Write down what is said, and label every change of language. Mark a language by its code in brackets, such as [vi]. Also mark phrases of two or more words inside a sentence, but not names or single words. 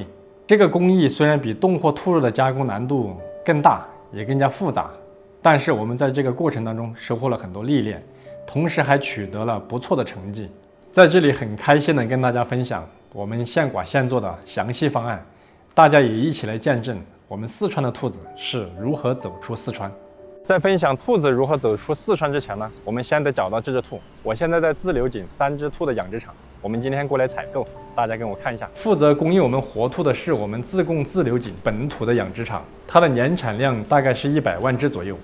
[zh] 這個工藝雖然比凍貨兔肉的加工難度更大，也更加複雜，但是我們在這個過程當中收穫了很多歷練，同時還取得了不錯的成績。在這裡很開心的跟大家分享我們現剮現做的詳細方案，大家也一起來見證我們四川的兔子是如何走出四川。在分享兔子如何走出四川之前呢，我們先得找到这只兔。我现在在自流井3只兔的養殖场，我们今天过来采购，大家跟我看一下。负责供应我们活兔的是我们自贡自流井本土的养殖场，它的年產量大概是100萬只左右。